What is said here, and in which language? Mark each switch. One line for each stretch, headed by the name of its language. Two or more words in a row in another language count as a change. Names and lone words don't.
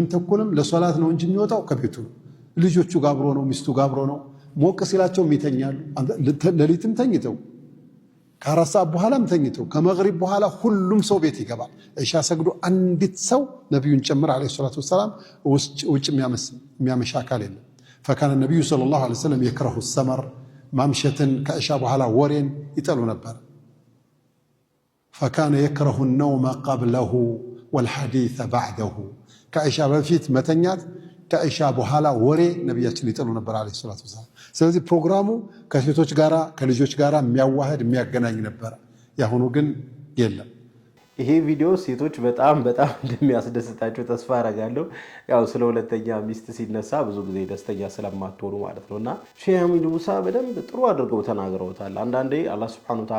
Amharic: ተኩልም ለሶላት ነው እንጂ የሚወጣው ከቤቱ ነው። ልጆቹ ጋር አብሮ ነው፣ ሚስቱ ጋር አብሮ ነው። ሞቅ ሲላቸውም ይተኛሉ። ሌሊትም ተኝተው ከ4 ሰዓት በኋላም ተኝተው ከመግሪብ በኋላ ሁሉም ሰው ቤት ይገባል። ኢሻ ሰግዶ አንዲት ሰው ነብዩን ጨምር
Arabic: عليه الصلاة والسلام
Amharic: ውጭ የሚያመሻ አካል የለም።
Arabic: فكان النبي صلى الله عليه وسلم يكره السمر
Amharic: ማምሸትን ከኢሻ በኋላ ወሬን ይጠሉ ነበር።
Arabic: فكان يكره النوم قبله والحديث بعده
Amharic: ከኢሻ በፊት መተኛት ከኢሻ በኋላ ወሬ ነብያችን ይጠሉ ነበር
Arabic: عليه الصلاة والسلام።
Amharic: ስለዚህ ፕሮግራሙ ከሴቶች ጋራ ከልጆች ጋራ የሚያዋህድ የሚያገናኝ ነበር። ያሁኑ ግን የለም። ይሄ ቪዲዮ ሴቶች በጣም እንደሚያስደስታቸው ተስፋ አደርጋለሁ። ያው ስለ ሁለተኛ ሚስት ሲነሳ ብዙ ጊዜ ደስተኛ ስለማትሆኑ ማለት ነውና ሼህ አሚን ሙሳ በደንብ ጥሩ አድርገው ተናግረውታል። አንዳንዴ አላህ
Arabic: سبحانه و